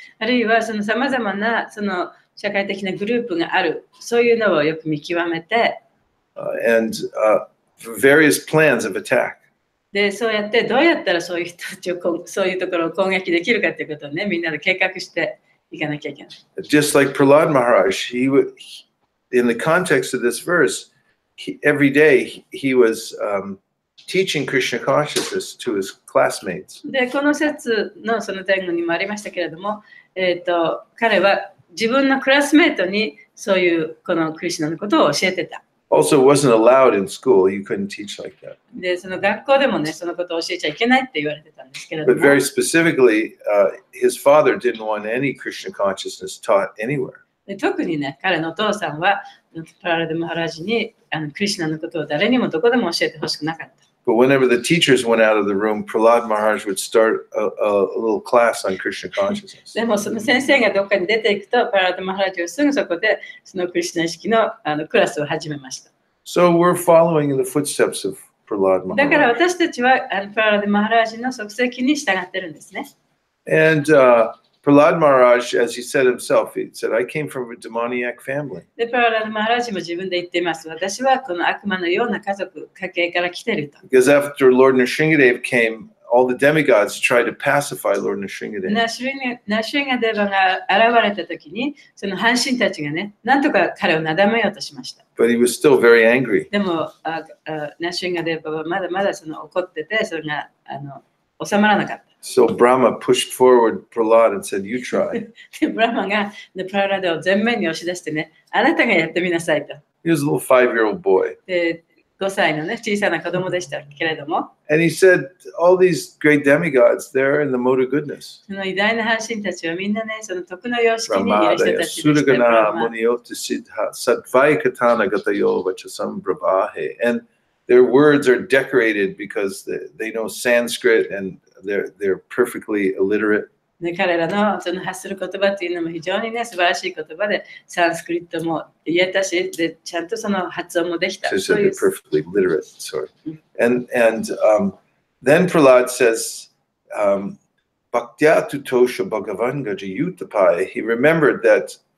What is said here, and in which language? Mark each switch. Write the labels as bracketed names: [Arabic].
[Japanese] あるいはそのさまざまなその社会的なグループがある、そういうのをよく見極めて、 [English] And various plans of attack. [Japanese] でそうやってどうやったらそういう人たちをそういうところを攻撃できるかということをね、みんなで計画していかなきゃいけない。 [English] Just like Prahlad Maharaj, in the context of this verse, every day he was teaching Krishna consciousness to his classmates. [Japanese] で、この説のその前後にもありましたけれども、彼は自分のクラスメートにそういうこのクリシュナのことを教えてた。 [English] Also, it wasn't allowed in school. You couldn't teach like that. [Japanese] で、その学校でもね、そのことを教えちゃいけないって言われてたんですけれど [English] But [Japanese] も、 [English] very specifically, his father didn't want any Krishna consciousness taught anywhere. [Japanese] で特にね、彼のお父さんはパララデマハラジにクリシュナのことを誰にもどこでも教えてほしくなかった。 [English] But whenever the teachers went out of the room, Prahlad Maharaj would start a little class on Krishna consciousness. [Japanese] でもその先生がどっかに出ていくと、パララデマハラジはすぐそこでそのクリシュナ意識のクラスを始めました。 [English] So we're following in the footsteps of Prahlad [Japanese] だから [English] Maharaj. [Japanese] 私たちはパララデマハラジの足跡に従ってるんですね。 [English] And Prahlad Maharaj, as he said himself, he said, I came from a demoniac family. [Japanese] で、パララデマハラジも自分で言っています。私はこの悪魔のような家系から来てると。 [English] Because after Lord Nrsingadev came, all the demigods tried to pacify Lord Nrsingadev. [Japanese] ナシュリンガデバが現れた時に、その半神たちがね、なんとか彼をなだめようとしました。 [English] But he was still very angry. [Japanese] でも、ナシュリンガデバはまだまだその怒ってて、それが収まらなかった。 [English] So Brahma pushed forward Prahlad and said, you try. [Japanese] で、ブラマがプララデを前面に押し出してね、あなたがやってみなさいと。 [English] He was a little 5-year-old boy. [Japanese] で、5歳のね、小さな子供でしたけれども、 [English] And he said, all these great demigods, they're in the mode of goodness. [Japanese] その偉大な半神たちはみんなね、その徳の様式にいる [Sanskrit] Ramadaya, [Japanese] 人たちでした。ブ [Sanskrit] Suragana, [Japanese] ラマ [Sanskrit] Muniyota, Siddha, Satvayakatana Gatayo, Vachasam Bravahe. [English] And their words are decorated because they know Sanskrit and they're perfectly illiterate. [Japanese] で彼らのその発する言葉っていうのも非常にね、素晴らしい言葉で、サンスクリットも言えたし、でちゃんとその発音もできた。 [English] So [Japanese] そうい [English] they're [Japanese] う [English] perfectly literate. Sorry. And then Prahlad says, [Sanskrit] Bhaktya Tutosha Bhagavan Gajayutapai. [English] He remembered that,